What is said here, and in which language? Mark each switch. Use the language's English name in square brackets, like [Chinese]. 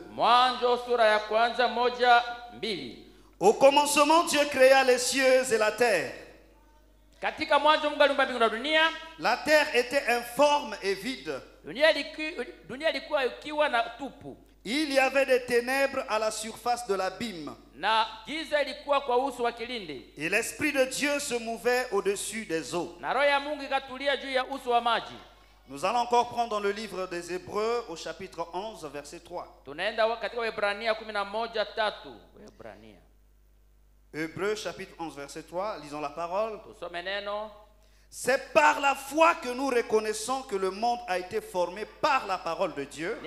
[Swahili] Mwanzo sura ya kwanza 1-2. [French] Au commencement, Dieu créa les cieux et la terre. [Swahili] Katika mwanzo Mungu aliumba mbingu na dunia. [French] La terre était informe et vide. [Swahili] Dunia ilikuwa ikiwa na tupu. [French] Il y avait des ténèbres à la surface de l'abîme. [Swahili] Na giza ilikuwa kwa uso wa kilindi. [French] Et l'Esprit de Dieu se mouvait au-dessus des eaux. [Swahili] Na roho ya Mungu ikatulia juu ya uso wa maji. [French] Nous allons encore prendre dans le livre des Hébreux au chapitre 11, verset 3. [Swahili] Tunaenda katika Waebrania 11:3. Waebrania. [French] Hébreux chapitre 11, verset 3. Lisons la parole. [Swahili] Tusome neno. [French] C'est par la foi que nous reconnaissons que le monde a été formé par la parole de Dieu,